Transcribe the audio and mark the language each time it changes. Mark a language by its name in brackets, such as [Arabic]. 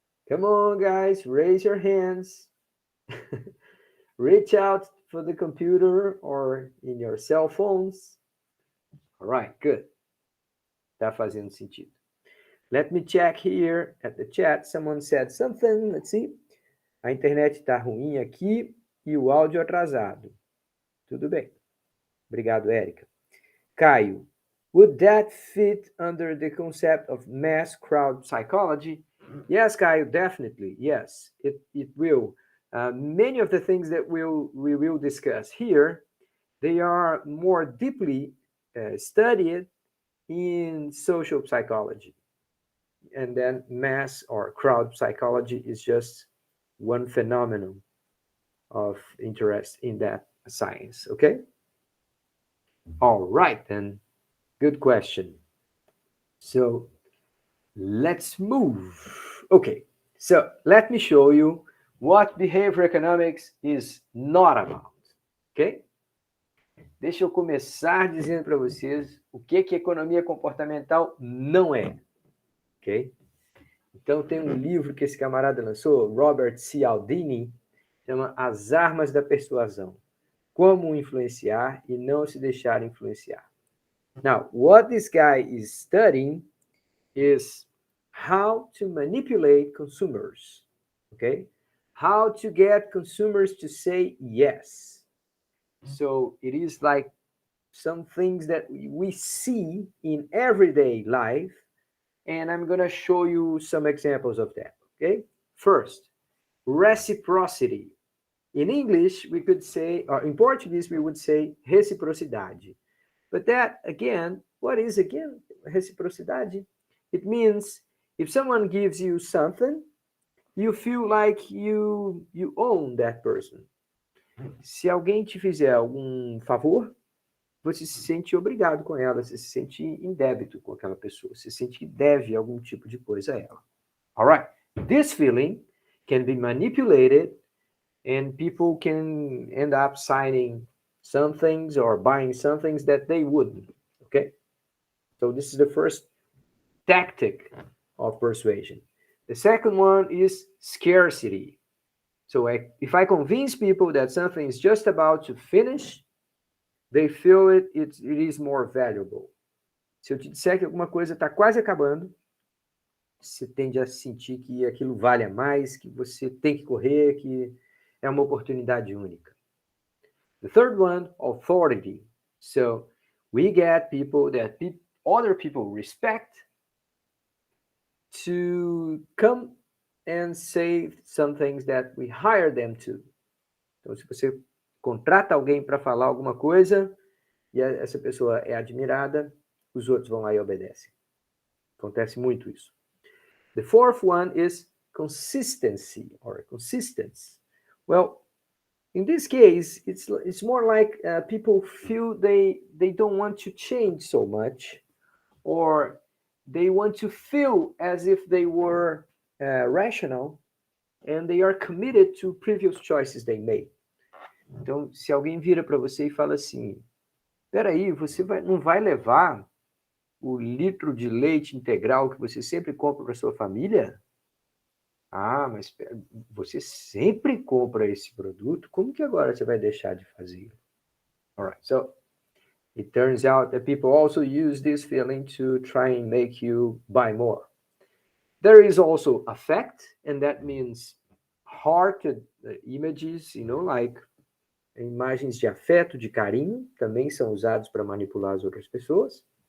[English] Come on, guys, raise your hands. Reach out for the computer or in your cell phones. All right, good. [Portuguese] Tá fazendo sentido. [English] Let me check here at the chat. Someone said something. Let's see. [Portuguese] A internet tá ruim aqui e o áudio atrasado. Tudo bem. Obrigado, Érica. [English] Caio, would that fit under the concept of mass crowd psychology? Yes, Caio, definitely. Yes, it will. Many of the things that we will discuss here, they are more deeply studied in social psychology. And then mass or crowd psychology is just one phenomenon of interest in that science, okay? All right, then. Good question. So let's move. Okay, so let me show you what behavior economics is not about, ok? [Portuguese] Deixa eu começar dizendo para vocês o que economia comportamental não é, ok? Então tem um livro que esse camarada lançou, Robert Cialdini, chama As Armas da Persuasão. Como influenciar e não se deixar influenciar. [English] Now, what this guy is studying is how to manipulate consumers, okay? How to get consumers to say yes. So it is like some things that we see in everyday life, and I'm going to show you some examples of that. Okay. First, reciprocity. In English, we could say, or in Portuguese, we would say reciprocidade. But that, again, what is again reciprocidade? It means if someone gives you something, you feel like you own that person. [Portuguese] Se alguém te fizer algum favor, você se sente obrigado com ela, você se sente em débito com aquela pessoa, você sente que deve algum tipo de coisa a ela. [English] All right. This feeling can be manipulated and people can end up signing some things or buying some things that they wouldn't. Okay? So this is the first tactic of persuasion. The second one is scarcity. So if I convince people that something is just about to finish, they feel it is more valuable. [Portuguese] Se eu te disser que alguma coisa está quase acabando, você tende a sentir que aquilo vale a mais, que você tem que correr, que é uma oportunidade única. The third one, authority. So we get people that other people respect to come and say some things that we hire them to. Então, se você contrata alguém para falar alguma coisa e essa pessoa é admirada, os outros vão lá e obedecem. Acontece muito isso. [English] The fourth one is consistency or consistence. Well, in this case, it's more like people feel they don't want to change so much, or they want to feel as if they were rational and they are committed to previous choices they made. [Portuguese] Então, se alguém vira para você e fala assim, peraí, você não vai levar o litro de leite integral que você sempre compra para sua família? Ah, mas você sempre compra esse produto? Como que agora você vai deixar de fazer? [English] All right, so it turns out that people also use this feeling to try and make you buy more. There is also affect, and that means heart images, like [Portuguese] imagens de afeto, de carinho, também são usados para manipular as outras pessoas.